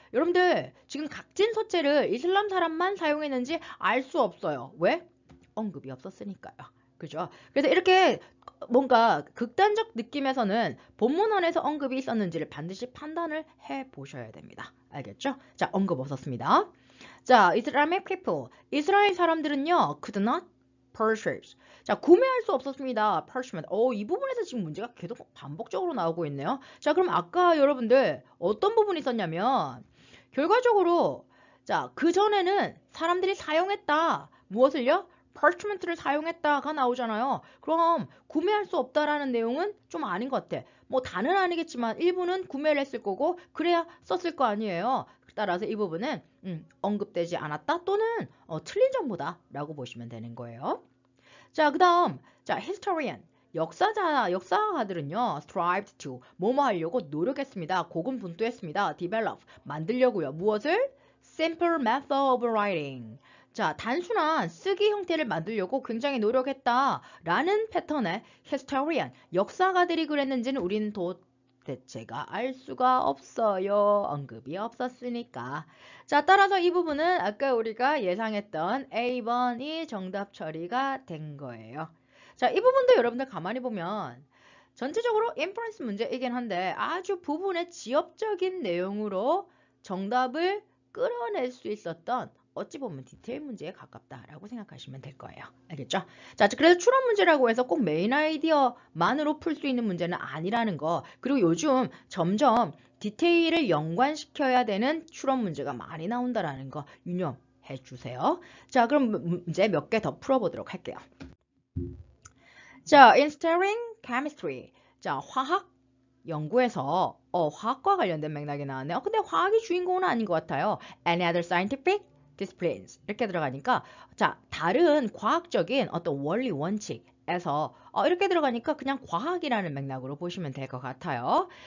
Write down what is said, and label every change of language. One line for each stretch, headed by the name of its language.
Korean: 여러분들, 지금 각진 소재를 이슬람 사람만 사용했는지 알 수 없어요. 왜? 언급이 없었으니까요. 그죠? 그래서 이렇게 뭔가 극단적 느낌에서는 본문 안에서 언급이 있었는지를 반드시 판단을 해 보셔야 됩니다. 알겠죠? 자, 언급 없었습니다. 자,
English: Islamic people. 이스라엘 사람들은요, could not purchase.
Korean: 자, 구매할 수 없었습니다.
English: parchment.
Korean: 이 부분에서 지금 문제가 계속 반복적으로 나오고 있네요. 자, 그럼 아까 여러분들 어떤 부분이 있었냐면, 결과적으로, 자, 그전에는 사람들이 사용했다. 무엇을요? parchment를 사용했다가 나오잖아요. 그럼 구매할 수 없다라는 내용은 좀 아닌 것 같아. 뭐 다는 아니겠지만 일부는 구매를 했을 거고 그래야 썼을 거 아니에요. 따라서 이 부분은 언급되지 않았다 또는 틀린 정보다 라고 보시면 되는 거예요. 자, 그 다음 자, historian. 역사가들은요,
English: strived to,
Korean: 뭐뭐 하려고 노력했습니다. 고군분투했습니다. develop, 만들려고요. 무엇을?
English: simple method of writing.
Korean: 자, 단순한 쓰기 형태를 만들려고 굉장히 노력했다. 라는 패턴의 historian, 역사가들이 그랬는지는 우리는 도대체가 알 수가 없어요. 언급이 없었으니까. 자, 따라서 이 부분은 아까 우리가 예상했던 A번이 정답 처리가 된 거예요. 자, 이 부분도 여러분들 가만히 보면 전체적으로 인퍼런스 문제이긴 한데 아주 부분의 지엽적인 내용으로 정답을 끌어낼 수 있었던 어찌 보면 디테일 문제에 가깝다라고 생각하시면 될 거예요. 알겠죠? 자, 그래서 추론 문제라고 해서 꼭 메인 아이디어만으로 풀 수 있는 문제는 아니라는 거. 그리고 요즘 점점 디테일을 연관시켜야 되는 추론 문제가 많이 나온다라는 거 유념해 주세요. 자, 그럼 문제 몇 개 더 풀어보도록 할게요.
English: 자, in studying chemistry.
Korean: 자, 화학 연구에서 화학과 관련된 맥락이 나왔네요. 근데 화학이 주인공은 아닌 것 같아요.
English: Any other scientific disciplines
Korean: 이렇게 들어가니까 자, 다른 과학적인 어떤 원리 원칙에서 이렇게 들어가니까 그냥 과학이라는 맥락으로 보시면 될 것 같아요.